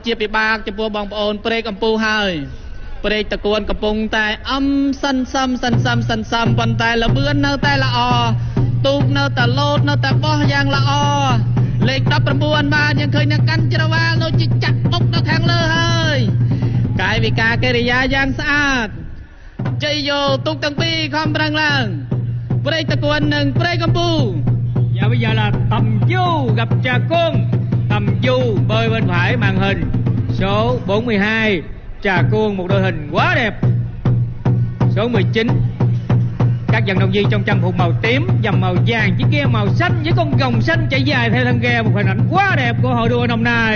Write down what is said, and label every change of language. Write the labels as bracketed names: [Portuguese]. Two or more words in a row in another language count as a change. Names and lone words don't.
[Khmer] ជាពិបាកចំពោះបងប្អូនព្រែកអំពូហើយព្រែកតកួនកំពុងតែសិនសំប៉ុន្តែលបឿននៅតែល្អទូកនៅតែលោតនៅតែបោះយ៉ាងល្អលេខ19បាទយើងឃើញនឹងកាន់ច្រវាដូចជាចាក់អុកនៅខាងលើហើយកាយវិការកិរិយាយ៉ាងស្អាតជ័យយោទូកទាំងពីរខំប្រឹងឡើងព្រែកតកួននិងព្រែកកំពូ [Vietnamese] Và bây giờ là Tầm Du gặp Trà Côn. Tầm Du bơi bên phải màn hình, số 42 Trà Côn một đôi hình quá đẹp, số 19 các vận động viên trong trang phục màu tím dầm màu vàng, chiếc ghe màu xanh với con rồng xanh chạy dài theo thân ghe, một hình ảnh quá đẹp của hội đua năm nay.